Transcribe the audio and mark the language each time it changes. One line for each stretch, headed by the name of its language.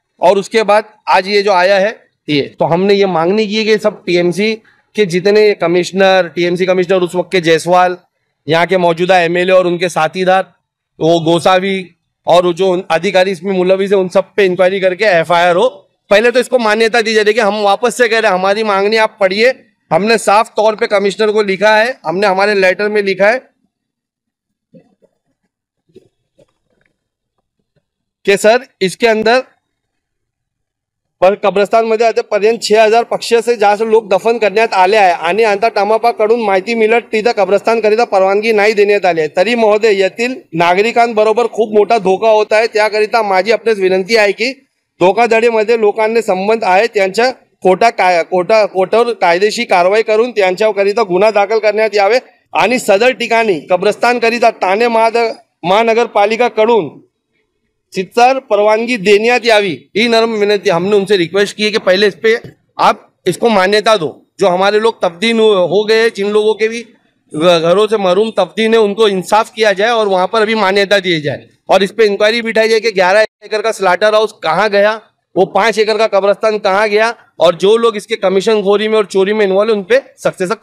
Hindi: और उसके बाद आज ये जो आया है ये, तो हमने ये मांगनी की है कि सब टीएमसी के जितने कमिश्नर, टीएमसी कमिश्नर उस वक्त के जायसवाल, यहाँ के मौजूदा एमएलए और उनके साथीदार, वो गोसावी और जो अधिकारी इसमें मुलविस है, उन सब पे इंक्वायरी करके एफआईआर हो। पहले तो इसको मान्यता दी जाए। देखिए हम वापस से कह रहे हैं, हमारी मांगनी आप पढ़िए। हमने साफ तौर पे कमिश्नर को लिखा है, हमने हमारे लेटर में लिखा है कि सर इसके अंदर पर
Marathi: कब्रस्तान मध्ये आतापर्यंत 6000 पक्षाचे जास्त लोक दफन करण्यात आले आहे आणि आता टमापाकडून माहिती मिळत तिथं कब्रस्तानकरिता परवानगी नाही देण्यात आली आहे। तरी महोदय येथील नागरिकांबरोबर खूप मोठा धोका होत आहे, त्याकरिता माझी आपल्यास विनंती आहे की धोकाधडीमध्ये लोकांचे संबंध आहे त्यांच्या कोटावर कायदेशीर कारवाई करून त्यांच्याकरिता गुन्हा दाखल करण्यात यावे आणि सदर ठिकाणी कब्रस्तानकरिता ठाणे महानगरपालिकाकडून चित्तर परवानगी देण्यात यावी,
Hindi: ये नर्म विनती। हमने उनसे रिक्वेस्ट की है कि पहले इस पे आप इसको मान्यता दो। जो हमारे लोग तब्दील हो गए, जिन लोगों के भी घरों से महरूम तब्दील है, उनको इंसाफ किया जाए और वहां पर अभी मान्यता दी जाए और इस पे इंक्वायरी बिठाई जाए कि 11 एकड़ का स्लाटर हाउस कहाँ गया, वो 5 एकड़ का कब्रस्तान कहाँ गया और जो लोग इसके कमीशन खोरी में और चोरी में इन्वॉल्व है उन पे सख्त से सख्त